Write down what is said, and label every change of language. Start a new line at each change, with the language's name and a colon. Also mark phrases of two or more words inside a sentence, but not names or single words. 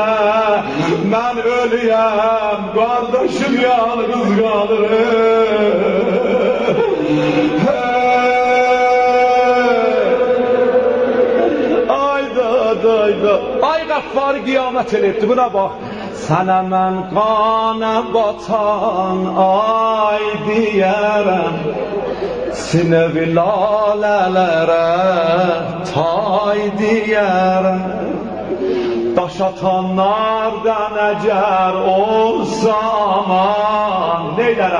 Turkish: Ben ölüyem, kardeşim yalnız kalır. Ay Gaffar kıyamet etti, buna bak.
Azerbaijani: Sana men kana batan ay diyerem, sinevi lalelere tay diyerem. daş atanlardan əgər olsa aman, neylərəm?